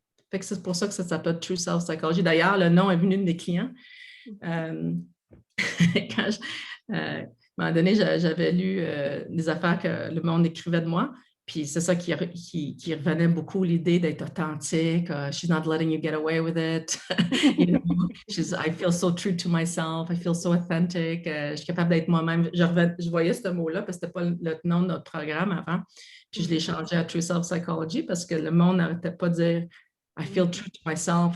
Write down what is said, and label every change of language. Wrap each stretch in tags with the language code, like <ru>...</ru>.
<fr>Fait que c'est pour ça que ça s'appelle True Self Psychology. D'ailleurs, le nom est venu de mes clients. Quand à un moment donné, j'avais lu des affaires que le monde écrivait de moi, puis c'est ça qui revenait beaucoup, l'idée d'être authentique.</fr> <en>She's not letting you get away with it. I feel so true to myself. I feel so authentic.</en> <fr>Je suis capable d'être moi-même. Je voyais ce mot-là parce que ce n'était pas le nom de notre programme avant. Puis je l'ai changé à True Self Psychology parce que le monde n'arrêtait pas de dire</fr> <en>I feel true to myself.</en>